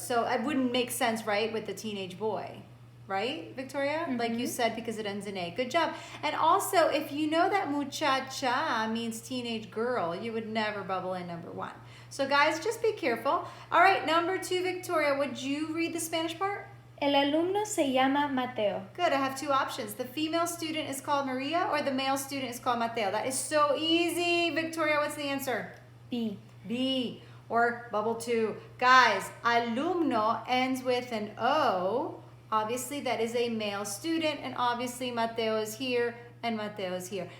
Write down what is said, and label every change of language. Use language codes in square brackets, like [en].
[en] So it wouldn't make sense, right, with the teenage boy. Right, Victoria? Mm-hmm. Like you said, because it ends in A. Good job. And also, if you know that muchacha means teenage girl, you would never bubble in number 1. So guys, just be careful. All right, number 2, Victoria, would you read the Spanish part? [es] El alumno se llama Mateo. [en] Good, I have 2 options. The female student is called Maria or the male student is called Mateo. That is so easy. Victoria, what's the answer? B. B, or bubble 2. Guys, alumno ends with an O. Obviously, that is a male student, and obviously Mateo is here and Mateo is here.